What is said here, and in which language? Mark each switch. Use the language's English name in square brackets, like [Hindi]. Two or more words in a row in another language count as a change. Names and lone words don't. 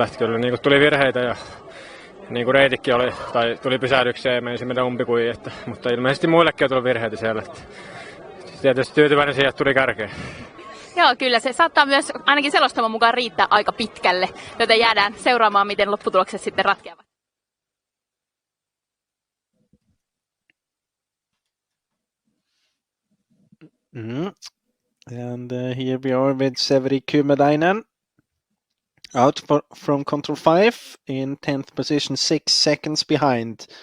[Finnish] Että kyllä niin kuin tuli virheitä ja niin kuin reitikin oli, tai tuli pysähdyksiä ja meni meidän umpikuihin. Mutta ilmeisesti muillekin on tullut virheitä siellä. Että tietysti tyytyväinen siihen, että tuli kärkeen. Joo, kyllä se saattaa myös ainakin selostaman mukaan riittää aika pitkälle, joten jäädään seuraamaan, miten lopputulokset sitten ratkeavat. [English] And here we are with Severi Kymäläinen out from control 5 in 10th position, 6 seconds behind.